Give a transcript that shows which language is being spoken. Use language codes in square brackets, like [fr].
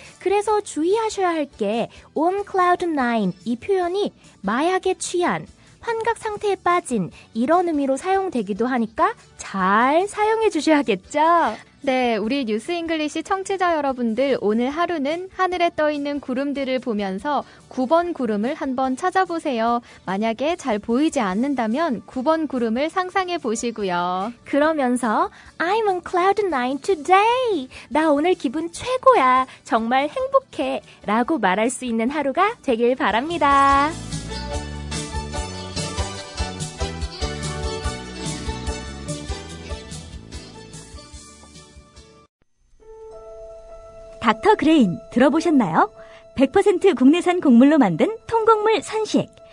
[ko] 그래서 주의하셔야 할 게 on cloud 9 이 표현이 마약에 취한, 환각 상태에 빠진 이런 의미로 사용되기도 하니까 잘 사용해 주셔야겠죠? 네, 우리 뉴스 잉글리시 청취자 여러분들 오늘 하루는 하늘에 떠 있는 구름들을 보면서 9번 구름을 한번 찾아보세요. 만약에 잘 보이지 않는다면 9번 구름을 상상해 보시고요. 그러면서 [en] I'm on cloud 9 today. [ko] 나 오늘 기분 최고야. 정말 행복해. 라고 말할 수 있는 하루가 되길 바랍니다. 닥터 그레인 들어보셨나요? 100% 국내산 곡물로 만든 통곡물 선식.